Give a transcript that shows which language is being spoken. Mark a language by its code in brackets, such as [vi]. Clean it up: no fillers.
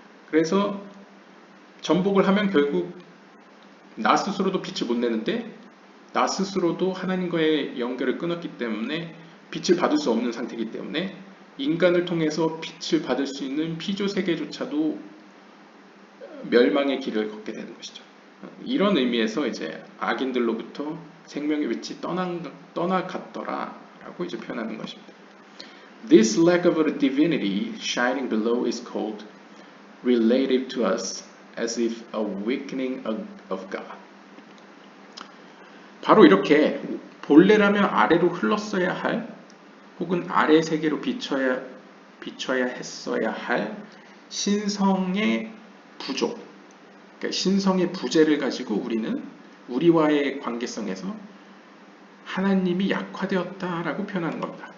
[ko] 그래서 전복을 하면 결국 나 스스로도 빛을 못 내는데 나 스스로도 하나님과의 연결을 끊었기 때문에 빛을 받을 수 없는 상태이기 때문에 인간을 통해서 빛을 받을 수 있는 피조 세계조차도 멸망의 길을 걷게 되는 것이죠. 이런 의미에서 이제 악인들로부터 생명의 빛이 떠나갔더라 라고 이제 표현하는 것입니다. [en] This lack of a divinity shining below is called relative to us as if a weakening of God. [ko] 바로 이렇게 본래라면 아래로 흘렀어야 할 혹은 아래 세계로 비춰야 했어야 할 신성의 부족, 그러니까 신성의 부재를 가지고 우리는 우리와의 관계성에서 하나님이 약화되었다라고 표현하는 겁니다.